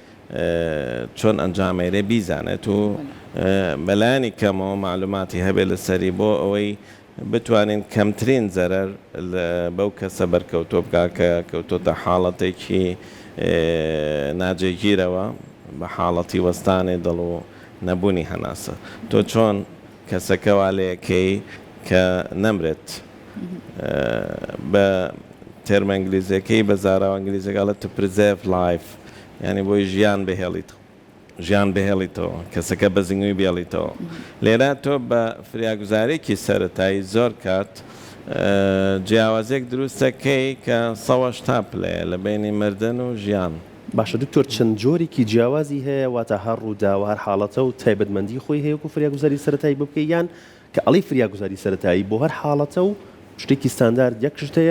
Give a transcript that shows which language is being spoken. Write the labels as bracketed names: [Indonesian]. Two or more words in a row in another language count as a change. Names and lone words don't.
[Central Kurdish] چۆن ئەنجامێرێ بیزانێت و بەلایانی کەمەوە معلوماتی هەبێت لەسەری بۆ ئەوەی بتوانین کەمترین زەرەر بەو کەسە بەرکەوتۆ بکا کە کەوتۆتە حاڵەتێکی ناجێگیرەوە بە حاڵەتی وەستانی دڵ و نەبوونی هەناسە. تۆ چۆن کەسەکە والەیەکەی کە نەمرێت بە تێرمە ئەنگلیزیەکەی بە زاراوە ئەنگلیزیەکەڵێت [English] to preserve life [Central Kurdish] یعنی بۆی ژیان بهێڵیتەوە کەسەکە بە زیینگوی بێڵیتەوە. لێرە تۆ بە فریاگوزارێکی سەرەتایی زۆر کات جیاوازێک دروستەکەی کە 100 پلەیە لە بینی مردن و ژیان. باشە دکتۆر چەند جۆرێکی جیاوازی هەیە واتە هەر ڕوودا و هەر حاڵەتە و تایبەتمەندی خۆی هەیە و فریاگوزاری سەرەتایی بکەی یان کە ئەڵی فریاگوزاری سەرەتایی بۆ هەر حاڵەتە و شتێکی ستاندارد یەک شتەیە